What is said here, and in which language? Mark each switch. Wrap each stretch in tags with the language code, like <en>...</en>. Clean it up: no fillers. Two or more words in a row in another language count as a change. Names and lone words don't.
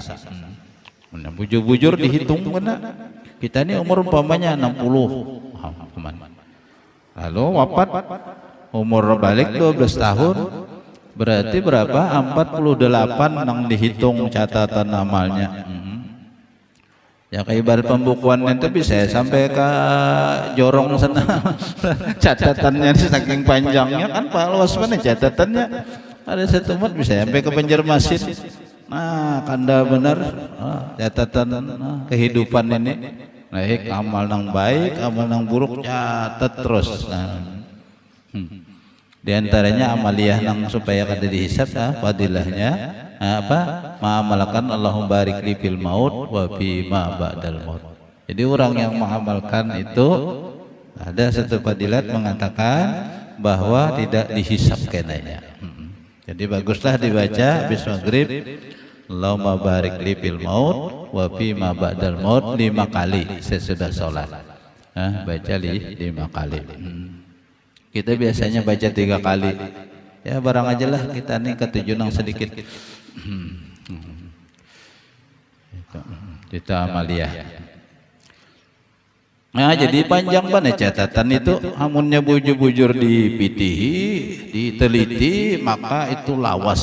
<bjn>Bujur-bujur dihitung kena. Kita ini umur umpamanya 60. Lalu wafat umur balik 12 tahun. Berarti berapa? 48 nang dihitung catatan amalnya. Ya kayak ibarat pembukuan itu bisa sampai ke jorong sana. Catatannya saking panjangnya kan Pak luas mana catatannya. Ada satu mat bisa sampai ke Banjarmasin. Nah, kanda benar catatan kehidupan ini. Baik amal nang baik, amal nang buruk catat terus. Di antaranya amaliyah nang supaya kada dihisab fadilahnya ma'amalkan</bjn> <ar>اللهم بارك لي في الموت وفي ما بعد الموت.</ar> <bjn>Jadi orang yang mengamalkan itu ada satu fadilat mengatakan bahwa tidak dihisab kenanya. Jadi baguslah dibaca habis maghrib,</bjn> <ar>اللهم بارك لي في الموت وفي ما بعد الموت 5</ar> <bjn>kali sesudah sholat. Baca 5 kali. Kita biasanya baca 3 kali. Ya barang aja lah kita nih ketujuan sedikit. Kita amaliyah. Nah, jadi panjang banget catatan itu, amunnya bujur-bujur dipitihi, diteliti, maka itu lawas.</bjn>